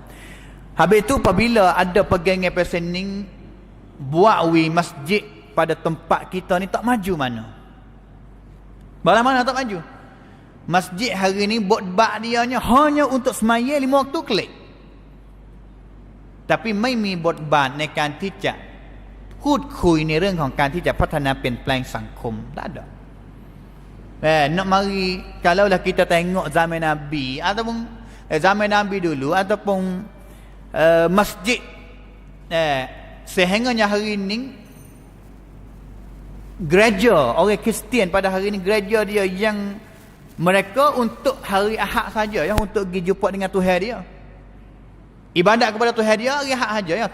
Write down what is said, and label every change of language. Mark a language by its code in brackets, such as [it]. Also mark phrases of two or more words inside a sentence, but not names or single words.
[ms] Habis tu apabila ada pegangan pesan ni, buat masjid pada tempat kita ni tak maju mana? Bagaimana mana tak maju? Masjid hari ni buat dia hanya untuk semaya 5 waktu klik. [th] Tapi ไม่มีบทบาทในการที่จะพูดคุยในเรื่องของการที่จะพัฒนาเปลี่ยนแปลงสังคม [ms] tak ada. Nak mari kalaulah kita tengok zaman Nabi ataupun zaman Nabi dulu ataupun masjid sehingganya hari ini gereja orang Kristian pada hari ini gereja dia yang mereka untuk hari Ahad saja, yang untuk pergi jumpa dengan Tuhan dia, ibadat kepada Tuhan dia hari Ahad saja ya.